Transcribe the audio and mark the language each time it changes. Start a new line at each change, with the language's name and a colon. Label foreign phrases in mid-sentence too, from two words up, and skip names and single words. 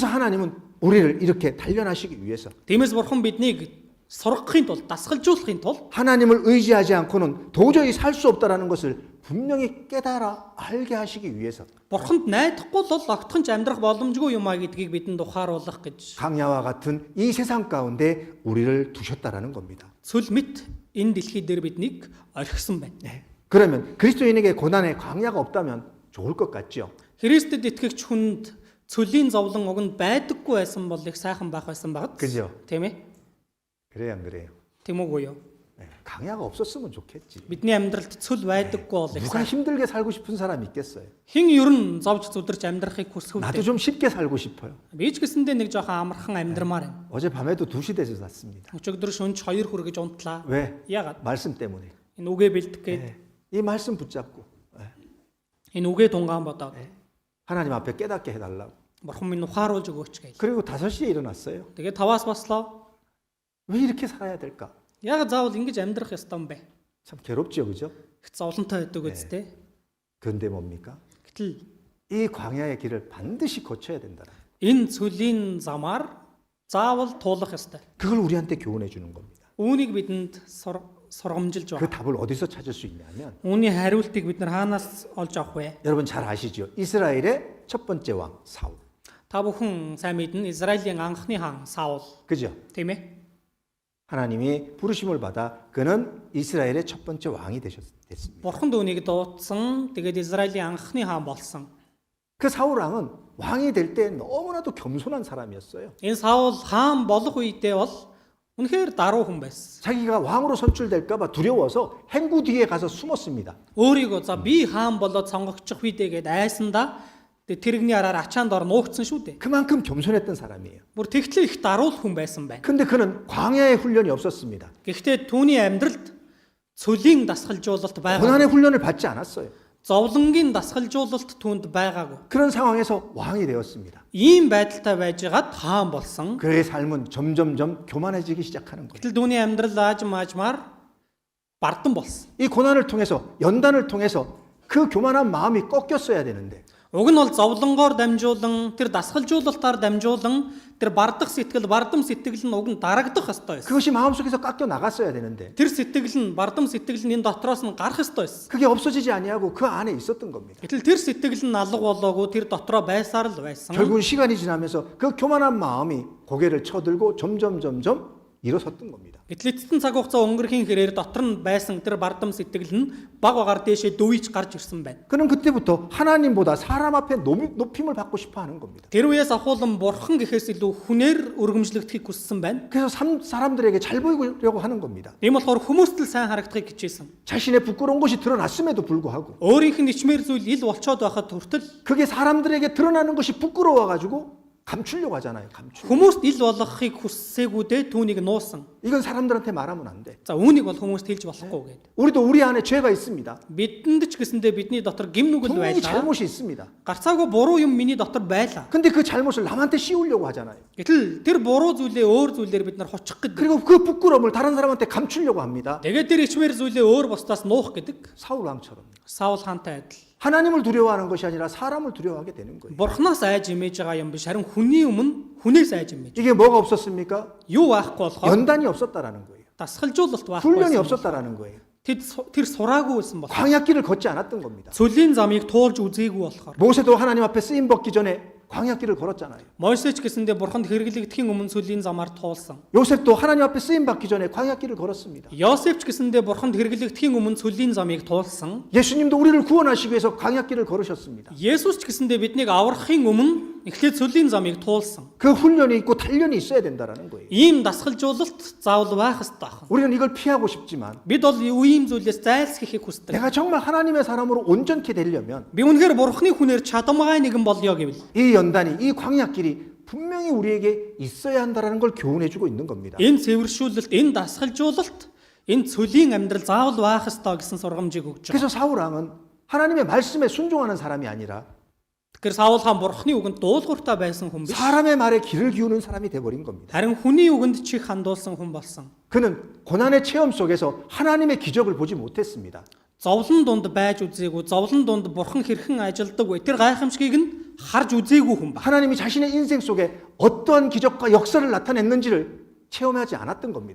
Korean: 그래서 하나님은 우리를 이렇게 단련하시기 위해서
Mongolian: Тиймээс Бурхан биднийг сургахын тулд, дасгалжуулахын тулд
Korean: 하나님을 의지하지 않고는 도저히 살 수 없다라는 것을 분명히 깨달아 알게 하시기 위해서
Mongolian: Бурханд найдахгүй бол огтхон ч амьдрах боломжгүй юм а гэдгийг бидэнд ухааруулах гэж
Korean: 강야와 같은 이 세상 가운데 우리를 두셨다라는 겁니다.
Mongolian: цүл мэт энэ дэлхий дээр биднийг орхисон байна.
Korean: 그러면 그리스도인에게 고난의 광야가 없다면 좋을 것 같죠.
Mongolian: Христэд итгэгч хүнд цөлийн зовлон өгн байдаггүй байсан бол их сайхан байх байсан багт.
Korean: 그죠?
Mongolian: Тийм ээ?
Korean: 그래요, 안 그래요?
Mongolian: Тийм үгүй юу?
Korean: 강야가 없었으면 좋겠지.
Mongolian: Бидний амьдралд цөл байдаггүй бол их
Korean: 누가
Mongolian: сайхан.
Korean: 힘들게 살고 싶은 사람이 있겠어요?
Mongolian: Хэн ер нь зовж зүдэрч амьдрахыг хүсэх
Korean: 나도
Mongolian: үү?
Korean: 좀 쉽게 살고 싶어요.
Mongolian: Би ч гэсэндээ нэг жоохон амархан амьдрмаар байна.
Korean: 어젯밤에도 2시 돼서 잤습니다.
Mongolian: Өчигдөр шөнөж 2 хүргэж унтлаа.
Korean: 왜?
Mongolian: Яагаад?
Korean: 말씀 때문에.
Mongolian: Энэ үгээ бэлдэх гээд
Korean: 이 말씀 붙잡고
Mongolian: энэ үгээ тунгаан бодоод
Korean: 하나님 앞에 깨닫게 해달라고.
Mongolian: Бурхан минь ухааруулж өгөөч гэж.
Korean: 그리고 5시에 일어났어요.
Mongolian: Тэгээд 5-аас бослоо.
Korean: 왜 이렇게 살아야 될까?
Mongolian: Яг заавал ингэж амьдрах ёстой юм бэ?
Korean: 참 괴롭죠, 그죠?
Mongolian: Их зовлонтой байдаг үстэй.
Korean: 그런데 뭡니까?
Mongolian: Гэтэл
Korean: 이 광야의 길을 반드시 거쳐야 된다.
Mongolian: энэ цөлийн замаар заавал туулах ёстой.
Korean: 그걸 우리한테 교훈해 주는 겁니다.
Mongolian: Үүнийг бидэнд сургамжилж
Korean: 그
Mongolian: байна.
Korean: 답을 어디서 찾을 수 있냐면
Mongolian: Үүний хариултыг бид нар хаанаас олж авах вэ?
Korean: 여러분 잘 아시죠? 이스라엘의 첫 번째 왕 사울.
Mongolian: Та бүхэн сайн мэднэ Израилийн анхны хаан Саул
Korean: 그죠?
Mongolian: тийм ээ.
Korean: 하나님이 부르심을 받아 그는 이스라엘의 첫 번째 왕이 됐습니다.
Mongolian: Бурхан түүнийг дуудсан. Тэгээд Израилийн анхны хаан болсон.
Korean: 그 사울 왕은 왕이 될 때 너무나도 겸손한 사람이었어요.
Mongolian: Энэ Саул хаан болох үедээ бол үнэхээр даруй хүн байсан.
Korean: 자기가 왕으로 선출될까 봐 두려워서 행구 뒤에 가서 숨었습니다.
Mongolian: Өөрийгөө за би хаан болоод сонгогдчих үедээ гээд айсандаа тэрэгний араар ачаанд ор нуугдсан шүү дээ.
Korean: 그만큼 겸손했던 사람이에요.
Mongolian: Бүр тэгтлээ их даруул хүн байсан байна.
Korean: 근데 그는 광야의 훈련이 없었습니다.
Mongolian: Гэхдээ түүний амьдралд цөлийн дасгалжуулалт байгаа.
Korean: 고난의 훈련을 받지 않았어요.
Mongolian: Зовлонгийн дасгалжуулалт түүнд байгаагүй.
Korean: 그런 상황에서 왕이 되었습니다.
Mongolian: Ийм байдалтай байжгаад хаан болсон.
Korean: 그의 삶은 점점점 교만해지기 시작하는 거예요.
Mongolian: Гэтэл түүний амьдрал аажмаар бардан болсон.
Korean: 이 고난을 통해서 연단을 통해서 그 교만한 마음이 꺾였어야 되는데
Mongolian: Уг нь бол зовлонгоор дамжуулан тэр дасгалжуулалтаар дамжуулан тэр бардах сэтгэл, бардам сэтгэл нь уг нь дарагдах ёстой байсан.
Korean: 그것이 마음속에서 깎여 나갔어야 되는데
Mongolian: Тэр сэтгэл нь бардам сэтгэл нь энэ дотроос нь гарах ёстой байсан.
Korean: 그게 없어지지 아니하고 그 안에 있었던 겁니다.
Mongolian: Гэтэл тэр сэтгэл нь алга болоогүй тэр дотроо байсаар л байсан.
Korean: 결국은 시간이 지나면서 그 교만한 마음이 고개를 쳐들고 점점 일어섰던 겁니다.
Mongolian: Гэтэл эцэстэн цаг хугацаа өнгөрхийн хэрээр дотор нь байсан тэр бардам сэтгэл нь баг багаар дээшээ дөвийч гарч ирсэн байна.
Korean: 그는 그때부터 하나님보다 사람 앞에 높임을 받고 싶어 하는 겁니다.
Mongolian: Тэр үеэс ахуулан бурхан гэхээс илүү хүнээр өргөмжлөгдөхийг хүссэн байна.
Korean: 그래서 사람들에게 잘 보이려고 하는 겁니다.
Mongolian: Тийм болохоор хүмүүст л сайн харагдахыг хичээсэн.
Korean: 자신의 부끄러운 것이 드러났음에도 불구하고
Mongolian: Өөрийнх нь ичмэр зүйл ил болцоод байхад хүртэл
Korean: 그게 사람들에게 드러나는 것이 부끄러워가지고 감추려고 하잖아요. 감추.
Mongolian: хүмүүст ил болгохыг хүссээгүүдээ түүнийг нуусан.
Korean: 이건 사람들한테 말하면 안 돼.
Mongolian: За үүнийг бол хүмүүст хэлж болохгүй гэдэг.
Korean: 우리도 우리 안에 죄가 있습니다.
Mongolian: Бидэнд ч гэсэндээ бидний дотор гим нүгэл
Korean: 분명히
Mongolian: байлаа.
Korean: 잘못이 있습니다.
Mongolian: Гарцаагүй буруу юм миний дотор байлаа.
Korean: 근데 그 잘못을 남한테 씌우려고 하잖아요.
Mongolian: Гэтэл тэр буруу зүйлээ өөр зүйлээр бид нар хучих гэдэг.
Korean: 그리고 그 부끄러움을 다른 사람한테 감추려고 합니다.
Mongolian: Тэгээд тэр ичмэр зүйлээ өөр бусдаас нуух гэдэг.
Korean: 사울 왕처럼.
Mongolian: Саул хаантай адил.
Korean: 하나님을 두려워하는 것이 아니라 사람을 두려워하게 되는 거예요.
Mongolian: Бурханаас айж имэж байгаа юм биш харин хүний өмнө хүнээс айж имэж.
Korean: 이게 뭐가 없었습니까?
Mongolian: Юу байхгүй болохоор
Korean: 연단이 없었다라는 거예요.
Mongolian: дасгалжуулалт
Korean: 훈련이
Mongolian: байхгүй.
Korean: 없었다라는 거예요.
Mongolian: Тэр сураагүй байсан бол.
Korean: 광야길을 걷지 않았던 겁니다.
Mongolian: Цөлийн замыг туулж үзээгүй болохоор.
Korean: 모세도 하나님 앞에 쓰임 받기 전에 광야길을 걸었잖아요.
Mongolian: Мойсеч гэсэндээ бурханд хэрэглэгдэхийн өмнө цөлийн замаар туулсан.
Korean: 요셉도 하나님 앞에 쓰임 받기 전에 광야길을 걸었습니다.
Mongolian: Йосефч гэсэндээ бурханд хэрэглэгдэхийн өмнө цөлийн замыг туулсан.
Korean: 예수님도 우리를 구원하시기 위해서 광야길을 걸으셨습니다.
Mongolian: Есүс ч гэсэндээ биднийг аврахын өмнө эхлээд цөлийн замыг туулсан.
Korean: 그 훈련이 있고 단련이 있어야 된다라는 거예요.
Mongolian: Ийм дасгалжуулалт заавал байх ёстой байна.
Korean: 우리는 이걸 피하고 싶지만
Mongolian: Бид бол ийм зүйлээс зайлсхийхийг хүсдэг.
Korean: 내가 정말 하나님의 사람으로 온전케 되려면
Mongolian: Би үнэхээр бурхны хүнээр чадамгай нэгэн болё гэвэл
Korean: 이 연단이 이 광야길이 분명히 우리에게 있어야 한다라는 걸 교훈해주고 있는 겁니다.
Mongolian: энэ цэвэршүүлэлт, энэ дасгалжуулалт, энэ цөлийн амьдрал заавал байх ёстой гэсэн сургамжийг өгч байгаа.
Korean: 그래서 사울 왕은 하나님의 말씀에 순종하는 사람이 아니라
Mongolian: Тэгэхээр Саул хаан бурхны үгэнд дуулууртай байсан хүн биш.
Korean: 사람의 말에 귀를 기우는 사람이 돼버린 겁니다.
Mongolian: Харин хүний үгэнд чих хандуулсан хүн болсон.
Korean: 그는 고난의 체험 속에서 하나님의 기적을 보지 못했습니다.
Mongolian: Зовлон дунд байж үзээгүй, зовлон дунд бурхан хэрхэн ажилдаг вэ? Тэр гайхамшигыг нь харж үзээгүй хүн ба.
Korean: 하나님이 자신의 인생 속에 어떠한 기적과 역사를 나타냈는지를 체험하지 않았던 겁니다.